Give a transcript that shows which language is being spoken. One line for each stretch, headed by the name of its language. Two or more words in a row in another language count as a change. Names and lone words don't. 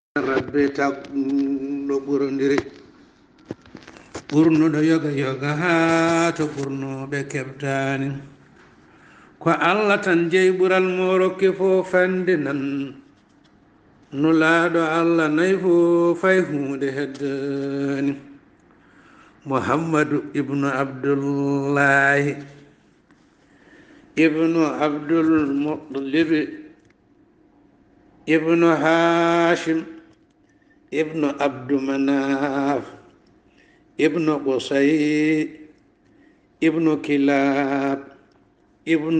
Fula: rabbe tagɗo ɓurondiri ɓurnuɗo yoga yoga haa to ɓurnuɓe keɓtani ko allah tan jeyi ɓural mo rokki fo fande nan nulaaɗo allah nayi fo fay hunde heddani muhammadu ibnu abdullahi ibnu abdulmutalibi ibnu hashim ibnu abdumanaf ibnu qusay ibnu kilab ibnu